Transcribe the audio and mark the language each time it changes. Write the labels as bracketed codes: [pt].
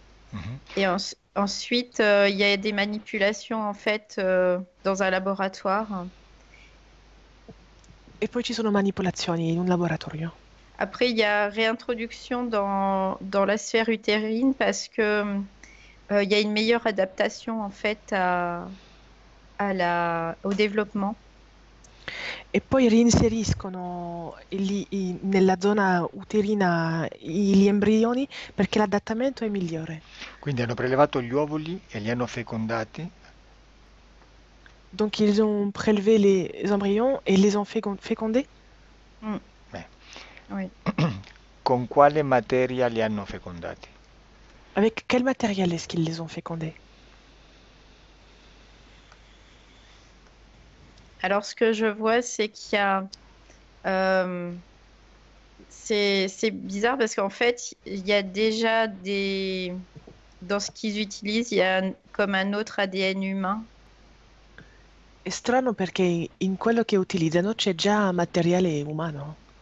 [fr] Mhm. Et ensuite, il y a des manipulations en fait dans un laboratoire. [it] E poi ci sono manipolazioni in un laboratorio. [fr] Après, il y a réintroduction dans la sphère utérine parce que il y a une meilleure adaptation en fait au développement. [it] E poi reinseriscono nella zona uterina gli embrioni perché l'adattamento è migliore. Quindi hanno prelevato gli ovuli e li hanno fecondati. [fr] Donc ils ont prélevé les embryons et les ont fécondés? Mm, Beh, oui. [it] con quale materia li hanno fecondati? [fr] Avec quel matériel est-ce qu'ils les ont fécondés? Alors, ce que je vois, c'est qu'il y a... euh, c'est bizarre parce qu'en fait, il y a déjà des... Dans ce qu'ils utilisent, il y a comme un autre ADN humain. [it] È strano perché in quello che utilizzano c'è già materiale umano.